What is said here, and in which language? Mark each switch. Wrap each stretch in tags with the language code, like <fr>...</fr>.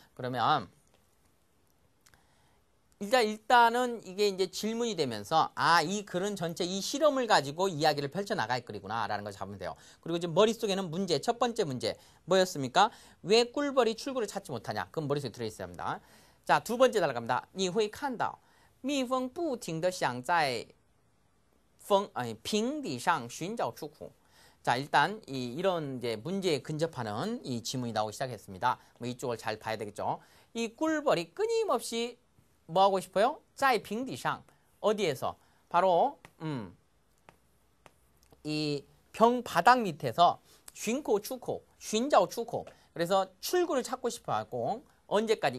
<ko>그러면 일단은 이게 이제 질문이 되면서 이 글은 전체 이 실험을 가지고 이야기를 펼쳐나갈 글이구나 라는 걸 잡으면 돼요. 그리고 지금 머릿속에는 문제, 첫 번째 문제 뭐였습니까? 왜 꿀벌이 출구를 찾지 못하냐? 그건 머릿속에 들어있어야 합니다. 자, 두 번째 달라갑니다.</ko> <zh>你会看到蜜蜂不停地想在瓶底上寻找出口.</zh> <ko>자, 일단 이런 이제 문제에 근접하는 이 지문이 나오기 시작했습니다. 이쪽을 잘 봐야 되겠죠. 이 꿀벌이 끊임없이 뭐 하고 싶어요?</ko> <zh>在瓶底上</zh> <ko>어디에서? 바로 이 병 바닥 밑에서</ko> <zh>寻口出口 寻找出口</zh> <ko>그래서 출구를 찾고 싶어 하고 언제까지?</ko>